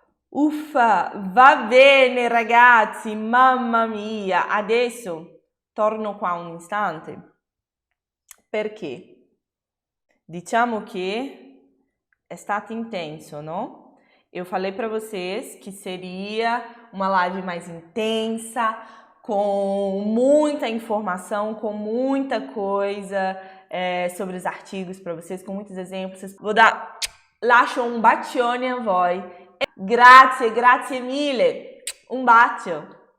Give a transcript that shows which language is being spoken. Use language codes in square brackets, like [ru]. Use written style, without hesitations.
[it] Uffa, va bene ragazzi, mamma mia! Adesso torno qua un istante. Perché? Diciamo che è stato intenso, [pt] não? Eu falei para vocês que seria uma live mais intensa, com muita informação, com muita coisa sobre os artigos para vocês, com muitos exemplos. Vou dar [it] lascio un bacione a voi. Grazie, grazie mille. Un bacio.